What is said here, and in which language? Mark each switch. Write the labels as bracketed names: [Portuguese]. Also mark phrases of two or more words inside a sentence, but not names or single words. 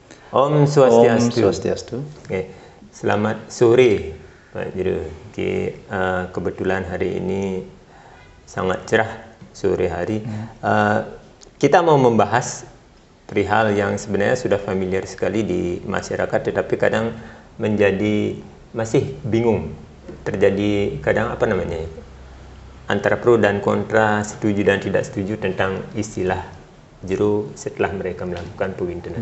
[Balinese] Om Swastiastu. Om Swastiastu. [Indonesian] Oke. Selamat sore Pak Jero. Oke, kebetulan hari ini sangat cerah sore hari. Kita mau membahas perihal yang sebenarnya sudah familiar sekali di masyarakat, tetapi kadang menjadi masih bingung. Terjadi kadang antara pro dan kontra, setuju dan tidak setuju tentang istilah jero setelah mereka melakukan pewintenan.